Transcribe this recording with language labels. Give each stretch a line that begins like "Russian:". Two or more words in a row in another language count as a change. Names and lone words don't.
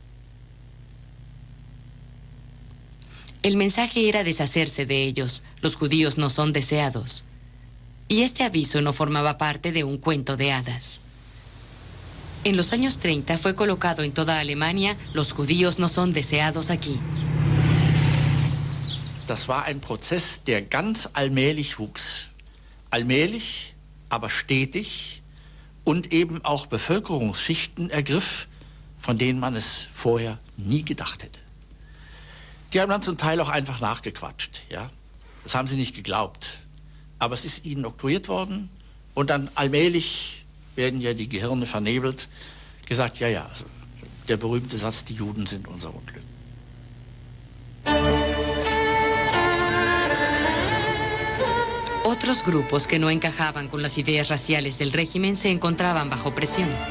Spanish: El mensaje era deshacerse de ellos. Los judíos no son deseados. Y este aviso no formaba parte de un cuento de hadas. En los años 30 fue colocado en toda Alemania: los judíos no son deseados aquí.
German: Das war ein Prozess, der ganz allmählich wuchs. Allmählich, aber stetig und eben auch Bevölkerungsschichten ergriff, von denen man es vorher nie gedacht hätte. Die haben dann zum Teil auch einfach nachgequatscht, ja. Das haben sie nicht geglaubt. Aber es ist ihnen oktroyiert worden und dann allmählich werden ja die Gehirne vernebelt, gesagt, ja, ja, also der berühmte Satz, die Juden sind unser Unglück.
Spanish: Otros grupos que no encajaban con las ideas raciales del régimen se encontraban bajo presión.